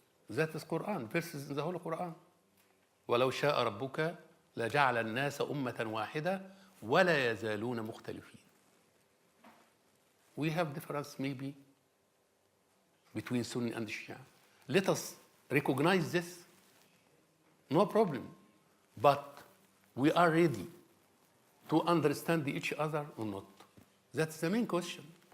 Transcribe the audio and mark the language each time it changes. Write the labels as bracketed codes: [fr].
[en] That is Quran, verses in the whole Quran. [ar] ولو شاء ربك لجعل الناس أمة واحدة ولا يزالون مختلفين. [en] We have difference maybe between Sunni and Shia. Let us recognize this. No problem. But we are ready to understand each other or not. That's the main question.